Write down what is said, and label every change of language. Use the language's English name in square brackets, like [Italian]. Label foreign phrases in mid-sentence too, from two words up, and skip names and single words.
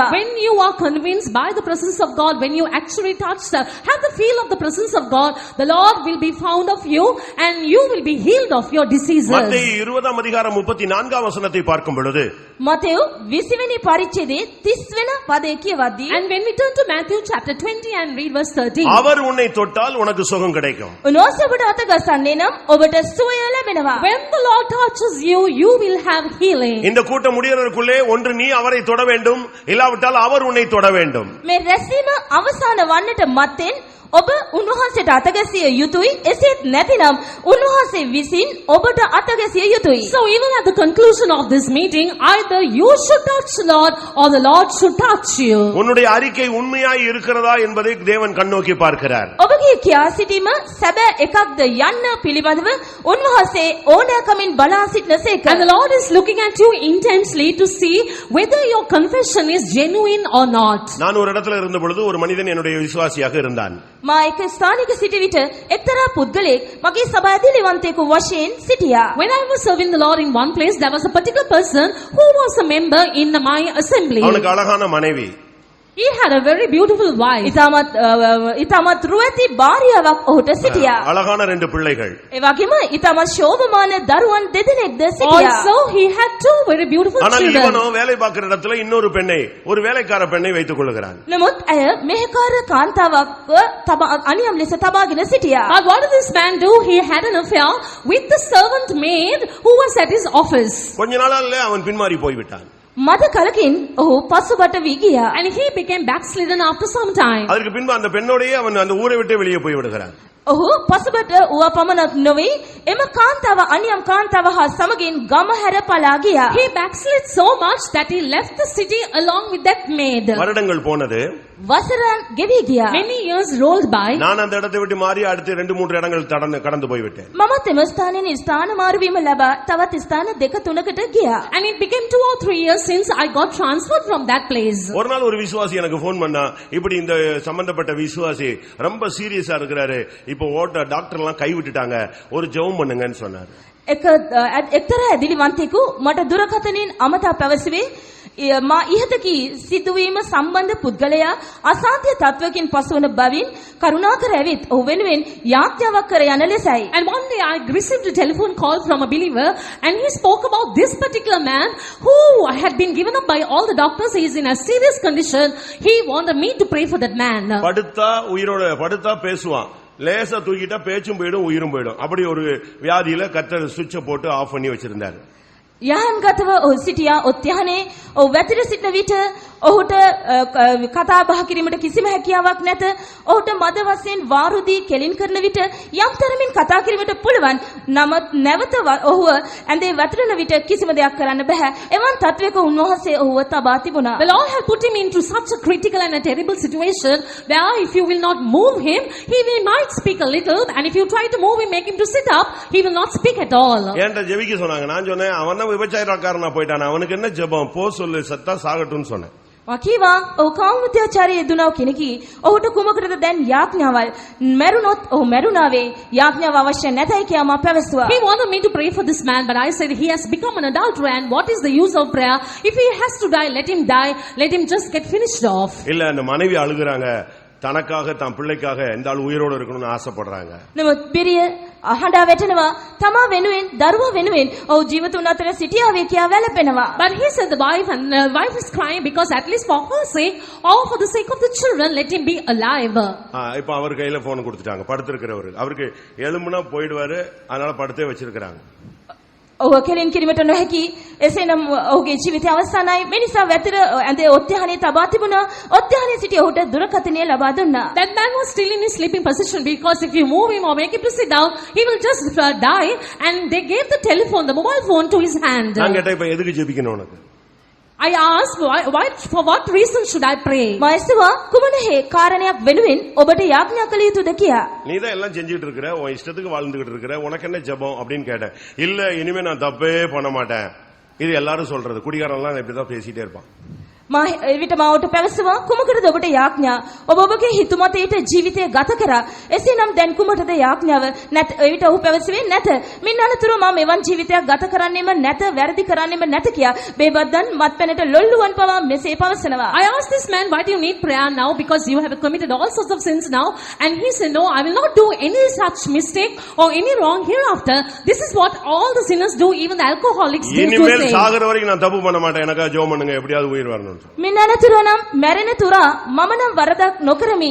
[English] When you are convinced by the presence of God, when you actually touch have the feel of the presence of God, the Lord will be found of you and you will be healed of your diseases. [Tamil] மத்தேயு 20ஆம் அதிகாரம் 34ஆம் வசனத்தை பார்க்கும் பொழுது [Sinhala] මතෙව් 20 වෙනි පරිච්ඡේදයේ 30 වෙනි පදය කියවද්දී [English] And when we turn to Matthew chapter 20 and read verse 13. [Tamil] அவர் உன்னை தொட்டால் உனக்கு சுகம் கிடைக்கும். [Sinhala] උන්වහන්සේ ඔබට අතගසන්නේ නම් ඔබට සුවය ලැබෙනවා. [English] When the Lord touches you, you will have healing. [Tamil] இந்த கூட்டம் முடியறதுக்குள்ளே ஒன்று நீ அவரை தொட வேண்டும், இல்லாவிட்டால் அவர் உன்னை தொட வேண்டும். [Sinhala] මේ රැස්වීම අවසන් වන්නට මත්තෙන් ඔබ උන්වහන්සේට අතගැසිය යුතුයි. එසේත් නැතිනම් උන්වහන්සේ විසින් ඔබට අතගැසිය යුතුයි. [English] So even at the conclusion of this meeting, either you should touch the Lord or the Lord should touch you. [Tamil] உன்னுடைய அறிக்கை உண்மையாய் இருக்கிறதா என்பதை தேவன் கண்ணோக்கி பார்க்கிறார். [Sinhala] ඔබගේ කියා සිටීම සැබෑ එකක්ද යන්න පිළිබඳව උන්වහන්සේ ඕනෑකමින් බලා සිටනසේක. [English] And the Lord is looking at you intensely to see whether your confession is genuine or not. [Tamil] நான் ஒரு இடத்துல இருந்த பொழுது ஒரு மனிதன் என்னுடைய விசுவாசியாக இருந்தான். [Sinhala] මා එක ස්ථානික සිටි විට එක්තරා පුද්ගලෙක් මගේ සභා ඇදිලිවන්තයෙකු වශයෙන් සිටියා. [English] When I was serving the Lord in one place, there was a particular person who was a member in my assembly. [Tamil] அவனுக்கு அழகான மனைவி. [English] He had a very beautiful wife. [Sinhala] ඉතාමත් රුවැති භාර්යාවක් ඔහුට සිටියා. [Tamil] அழகான 2 பிள்ளைகள். [Sinhala] ඒ වගේම ඉතාමත් ශෝභමාන දරුවන් දෙදෙනෙක්ද සිටියා. [English] Also, he had 2 very beautiful [Tamil] ஆனால் [English] children. [Tamil] இவனோ வேலை பார்க்கிற இடத்துல இன்னொரு பெண்ணை, ஒரு வேலைக்கார பெண்ணை வைத்துக் கொள்கிறான். [Sinhala] නමුත් ඇය මෙහෙකාර කාන්තාවක් අනියම් ලෙස තබාගෙන සිටියා. [English] But what did this man do? He had an affair with the servant maid who was at his office. [Tamil] கொஞ்ச நாளால அவன் பின்மாறி போய்விட்டான். [Sinhala] මද කලකින් ඔහු පසුබට වී ගියා. [English] And he became backslidden after some time. [Tamil] அதற்கு பின்பு அந்த பெண்ணோடயே அவன் அந்த ஊரை விட்டு வெளியே போய் விடுகிறான். [Sinhala] ඔහු පසුබට ඌව පමණක් නොවේ එම කාන්තාව අනියම් කාන්තාව හා සමගින් ගම හැර පලා ගියා. [English] He backslid so much that he left the city along with that maid. [Tamil] வருடங்கள் போனது. [Sinhala] වසරන් ගෙවී ගියා. [English] Many years rolled by. [Tamil] நான் அந்த இடத்தை விட்டு மாறி அடுத்து 2-3 இடங்கள் கடந்து போய்விட்டேன். [Sinhala] මමත් එම ස්ථානයේ ස්ථාන මාරුවීම ලබා තවත් ස්ථාන 2-3කට ගියා. [English] And it became 2 or 3 years since I got transferred from that place. [Tamil] ஒரு நாள் ஒரு விசுவாசி எனக்கு போன் பண்ணா, இப்படி இந்த சம்பந்தப்பட்ட விசுவாசி ரொம்ப சீரியஸா இருக்கிறாரு, இப்போ டாக்டர் எல்லாம் கை விட்டுட்டாங்க, ஒரு ஜெபம் பண்ணுங்கன்னு சொன்னார். [Sinhala] එක්තරා ඇදිලිවන්තයෙකු මට දුරකථනයෙන් අමතා පැවසුවේ මා ඉහතකී සිදුවීම සම්බන්ධ පුද්ගලයා අසාධ්‍ය තත්වකින් පසුවන බවින් කරුණාකර ඇවිත් ඔහු වෙනුවෙන් යාඥාවක් කර යන ලෙසයි. [English] And one day I received a telephone call from a believer, and he spoke about this particular man who had been given up by all the doctors. He is in a serious condition. He wanted me to pray for that man. [Tamil] படுத்தா பேசுவான், லேசா தூக்கிட்டா பேச்சும் போயிடும் உயிரும் போயிடும். அப்படி ஒரு வியாதியில கர்த்தர் சுவிட்சை போட்டு ஆஃப் பண்ணி வச்சிருந்தாரு. [Sinhala] යහන්ගතව ඔහු සිටියා. ඔත්යහනේ ඔහු වැතිර සිටින විට ඔහුට කතා බහ කිරීමට කිසිම හැකියාවක් නැත. ඔහුට මද වශයෙන් වාරුදී කෙලින් කරන විට යම් තරමින් කතා කිරීමට පුළුවන්. නමුත් නැවත ඔහුව ඇඳේ වැතිරෙන විට කිසිම දෙයක් කරන්න බෑ. එවන් තත්වයක උන්වහන්සේ ඔහුව තබා තිබුණා. [English] The Lord had put him into such a critical and a terrible situation where if you will not move him, he might speak a little, and if you try to move him, make him to sit up, he will not speak at all. [Tamil] ஏன்டா ஜெபிக்க சொன்னாங்க. நான் சொன்னேன், அவன் விபச்சாரக்காரனா போயிட்டான், அவனுக்கு என்ன ஜெபம், போ சொல்லு, சத்தா சாகட்டும்னு சொன்னேன். [Sinhala] වකීවා ඔහු කාමත්‍යාචාරයේ යෙදුණව කෙනෙකි. ඔහුට කුමකටද දැන් යාඥාවල්? මැරුණොත් ඔහු මැරුණාවේ. යාඥාව අවශ්‍ය නැතයි කියා මා පැවසුවා. [English] He wanted me to pray for this man, but I said he has become an adulterer, and what is the use of prayer? If he has to die, let him die. Let him just get finished off. [Tamil] இல்ல, அந்த மனைவி அழுகுறாங்க, தனக்காக தன் பிள்ளைக்காக எந்த ஆள் உயிரோடு இருக்கணும்னு ஆசைப்படுறாங்க. [Sinhala] නමුත් පිරිය අහඬා වැටෙනවා. තමා වෙනුවෙන් දරුවා වෙනුවෙන් ඔහු ජීවිතුන් අතර සිටියාවේ කියා වැළපෙනවා. [English] But he said the wife is crying because at least for her sake or for the sake of the children, let him be alive. [Tamil] இப்ப அவர் கையில போன் கொடுத்துட்டாங்க, படுத்திருக்கிறவரு. அவருக்கு எலும்புனா போயிடுவாரு, அதனால படுத்தே வச்சிருக்காங்க. [Sinhala] ඔහු කෙලින් කිරීමට නොහැකි. එසේනම් ඔහුගේ ජීවිතය අවසానයි. මේ නිසා වැතිර ඇඳේ ඔත්යහනේ තබා තිබුණා. ඔත්යහනේ සිටි ඔහුට දුරකථනය ලබා දුන්නා. [English] That man was still in his sleeping position because if you move him or make him to sit down, he will just die. And they gave the telephone, the mobile phone, to his hand. [Tamil] நான் கேட்டேன், இப்ப எதுக்கு ஜெபிக்கணும் உனக்கு? [English] I asked, why, for what reason should I pray? [Sinhala] මා ඇසුවා කුමන හේ කාරණයක් වෙනුවෙන් ඔබට යාඥා කළ යුතුද කියා. [Tamil] நீதான் எல்லாம் செஞ்சுட்டு இருக்கிற, உன் இஷ்டத்துக்கு வாழ்ந்துகிட்டு இருக்கிற, உனக்கு என்ன ஜெபம் அப்படின்னு கேட்டேன். இல்ல, இனிமே நான் தப்பே பண்ண மாட்டேன். இது எல்லாரும் சொல்றது, குடிகாரன் எல்லாம் இப்படிதான் பேசிட்டே இருப்பான். [Sinhala] මා එවිට මාවට පැවසුවා කුමකටද ඔබට යාඥා? ඔබ ඔබගේ හිතුමතේට ජීවිතය ගත කරා. එසේනම් දැන් කුමටද යාඥාව? නැත. එවිට ඔහු පැවසුවේ නැත. මින් අනතුරු මා මෙවන් ජීවිතයක් ගත කරන්නෙම නැත, වැරදි කරන්නෙම නැත කියා බේබද්දන් මත්පැනට ලොල්ලුවන් පවා මෙසේ පවසනවා. [English] I asked this man, why do you need prayer now? Because you have committed all sorts of sins now. And he said, no, I will not do any such mistake or any wrong hereafter. This is what all the sinners do, even the alcoholics do. [Tamil] இனிமேல் சாகர வரைக்கும் நான் தப்பு பண்ண மாட்டேன், எனக்கா ஜெபம் பண்ணுங்க, எப்படியாவது உயிர் வரணும். [Sinhala] මින් අනතුරු නම් මැරෙන තුරා මම නම් වරදක් නොකරමි.